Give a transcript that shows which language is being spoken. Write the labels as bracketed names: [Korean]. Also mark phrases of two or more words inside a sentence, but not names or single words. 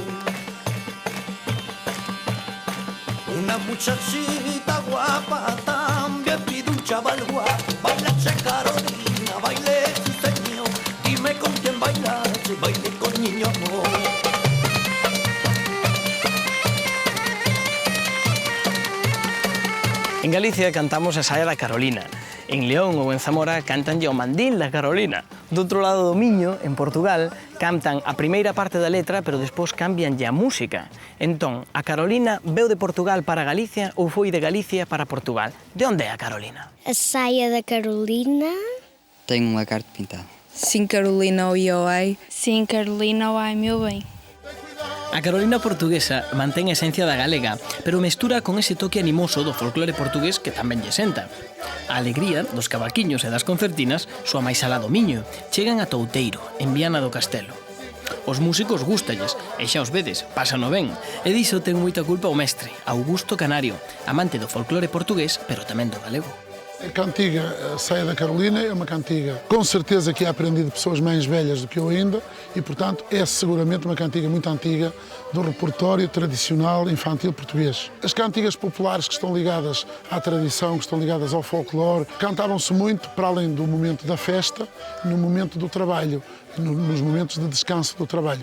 [Spanish] Una muchachita guapa también pide un chaval guapo. [Galician] Bailache Carolina, baile sí señor. Dime con quién bailache, baile con niño amor. En Galicia cantamos a saia da Carolina. En León ou en Zamora cantanlle o mandil da Carolina. Do outro lado do Miño, en Portugal, cantan a primeira parte da letra, pero despois cambianlle a música. Entón, a Carolina veu de Portugal para Galicia ou foi de Galicia para Portugal? De onde é a Carolina? A saia da Carolina. [Portuguese] Tenho um lagarto pintado. Sim, Carolina, oi, oi. Sim, Carolina, ai meu bem. [Galician] A Carolina portuguesa mantén a esencia da galega, pero mestura con ese toque animoso do folclore portugués que tamén lle senta. A alegría dos cavaquiños e das concertinas soa máis alá do Miño, chegan a Touteiro, en Viana do Castelo. Os músicos gústalles, e xa os vedes, pásano ben, e diso ten moita culpa o mestre, Augusto Canario, amante do folclore portugués, pero tamén do galego. [Portuguese] A cantiga Saia da Carolina é uma cantiga, com certeza que é aprendida de pessoas mais velhas do que eu ainda, e portanto é seguramente uma cantiga muito antiga do repertório tradicional infantil português. As cantigas populares que estão ligadas à tradição, que estão ligadas ao folclore, cantavam-se muito para além do momento da festa, no momento do trabalho, nos momentos de descanso do trabalho.